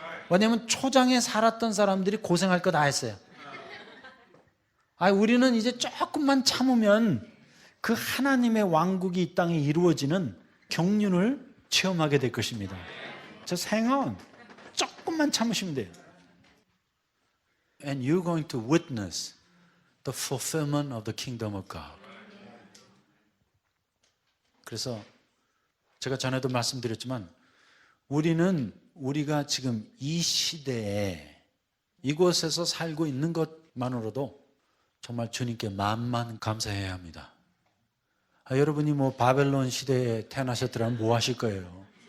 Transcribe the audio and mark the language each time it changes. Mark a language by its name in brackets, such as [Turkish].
[Korean] 왜냐하면 초장에 살았던 사람들이 고생할 거 다 했어요. 우리는 이제 조금만 참으면 그 하나님의 왕국이 이 땅에 이루어지는 경륜을 체험하게 될 것입니다. [English] Just hang on. [Korean] 조금만 참으시면 돼요. [English] And you're going to witness the fulfillment of the kingdom of God. [Korean] 그래서 제가 전에도 말씀드렸지만 우리가 지금 이 시대에 이곳에서 살고 있는 것만으로도 정말 주님께 만만 감사해야 합니다. 여러분이 뭐 바벨론 시대에 태어나셨더라면 뭐 하실 거예요?